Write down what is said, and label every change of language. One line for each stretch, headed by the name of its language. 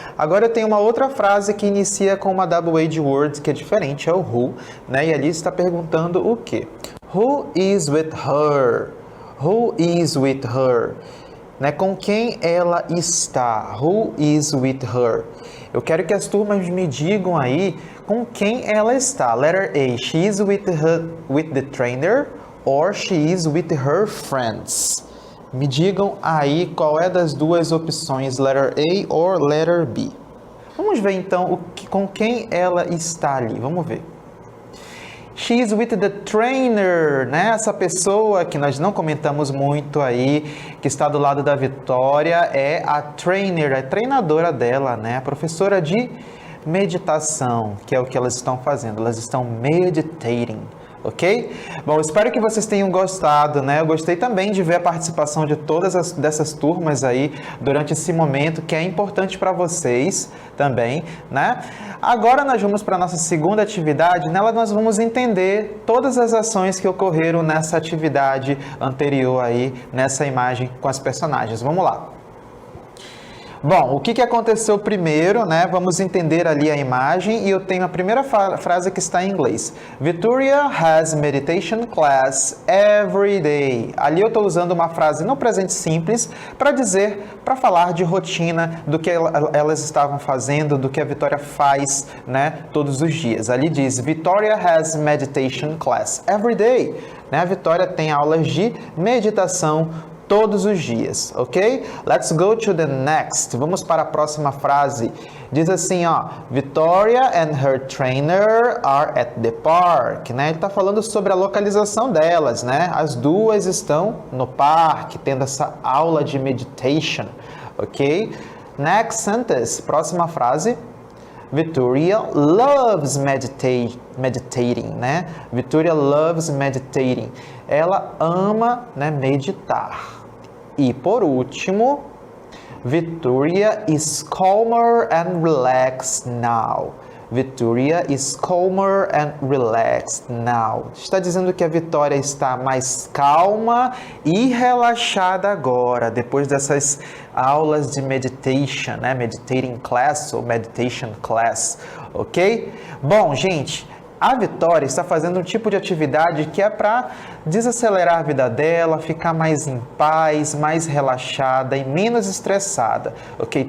Portuguese: Agora eu tenho uma outra frase que inicia com uma WH word que é diferente, é o who, né? E ali está perguntando o quê?
English: Who is with her? Who is with her? Né?
Portuguese: Com quem ela está?
English: Who is with her?
Portuguese: Eu quero que as turmas me digam aí com quem ela está.
English: Letter A, she is with the trainer or she is with her friends.
Portuguese: Me digam aí qual é das duas opções,
English: letter A or letter B.
Portuguese: Vamos ver então com quem ela está ali. Vamos ver.
English: She is with the trainer, né?
Portuguese: Essa pessoa que nós não comentamos muito aí, que está do lado da Vitória, é a trainer, a treinadora dela, né? A professora de meditação, que é o que elas estão fazendo. Elas estão meditating, ok? Bom, espero que vocês tenham gostado, né? Eu gostei também de ver a participação de todas dessas turmas aí durante esse momento, que é importante para vocês também, né? Agora nós vamos para a nossa segunda atividade. Nela nós vamos entender todas as ações que ocorreram nessa atividade anterior aí, nessa imagem com as personagens. Vamos lá. Bom, o que aconteceu primeiro, né? Vamos entender ali a imagem e eu tenho a primeira frase que está em inglês.
English: Victoria has meditation class every day.
Portuguese: Ali eu estou usando uma frase no presente simples para falar de rotina, do que elas estavam fazendo, do que a Vitória faz, né? Todos os dias. Ali diz,
English: Victoria has meditation class every day.
Portuguese: Né? A Vitória tem aulas de meditação todos os dias, ok?
English: Let's go to the next.
Portuguese: Vamos para a próxima frase. Diz assim, ó,
English: Victoria and her trainer are at the park, né?
Portuguese: Ele está falando sobre a localização delas, né? As duas estão no parque, tendo essa aula de meditation, ok?
English: Next sentence,
Portuguese: próxima frase.
English: Victoria loves meditating, né? Victoria loves meditating.
Portuguese: Ela ama, né, meditar. E por último,
English: Victoria is calmer and relaxed now. Victoria is calmer and relaxed now.
Portuguese: Está dizendo que a Vitória está mais calma e relaxada agora, depois dessas aulas de meditation, né?
English: Meditating class ou meditation class, ok?
Portuguese: Bom, gente, a Vitória está fazendo um tipo de atividade que é para desacelerar a vida dela, ficar mais em paz, mais relaxada e menos estressada, ok?